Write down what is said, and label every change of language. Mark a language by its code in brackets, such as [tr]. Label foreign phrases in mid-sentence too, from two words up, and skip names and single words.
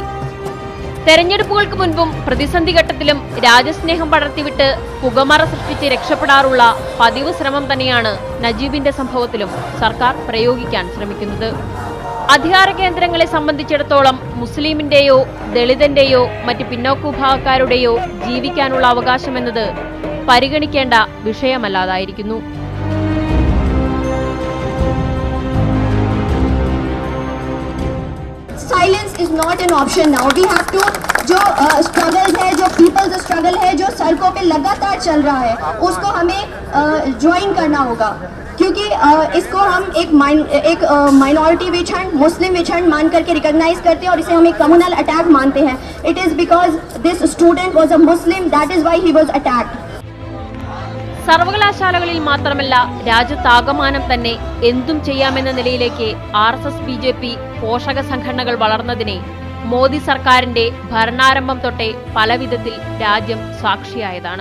[ml] തെരഞ്ഞെടുപ്പുകൾക്ക് മുൻപും പ്രതിസന്ധി ഘട്ടത്തിലും രാജസ്നേഹം പടർത്തിവിട്ട് പുകമറ സൃഷ്ടിച്ച് രക്ഷപ്പെടാറുള്ള പതിവ് ശ്രമം തന്നെയാണ് നജീബിന്റെ സംഭവത്തിലും സർക്കാർ പ്രയോഗിക്കാൻ ശ്രമിക്കുന്നത്. അധികാര കേന്ദ്രങ്ങളെ സംബന്ധിച്ചിടത്തോളം മുസ്ലിമിന്റെയോ ദളിതന്റെയോ മറ്റ് പിന്നോക്ക വിഭാഗക്കാരുടെയോ ജീവിക്കാനുള്ള അവകാശമെന്നത് പരിഗണിക്കേണ്ട വിഷയമല്ലാതായിരിക്കുന്നു. [en] Silence is not an option now. We have to [hi] जो स्ट्रगल है, जो [en] people's struggle [hi] है, जो सड़कों पे लगातार चल रहा है, उसको हमें ज्वाइन करना होगा. क्योंकि इसको हम एक [en] minority witch hunt, Muslim witch hunt [hi] मान करके रिकॉग्नाइज करते हैं और इसे हम एक [en] communal attack [hi] मानते हैं. [en] it is because this student was a Muslim, that is why he was attacked. [ml] സർവകലാശാലകളിൽ മാത്രമല്ല രാജ്യത്താകമാനം തന്നെ എന്തും ചെയ്യാമെന്ന നിലയിലേക്ക് RSS BJP പോഷക സംഘടനകൾ വളർന്നതിനെ മോദി സർക്കാരിന്റെ ഭരണാരംഭം തൊട്ടേ പലവിധത്തിൽ രാജ്യം സാക്ഷിയായതാണ്.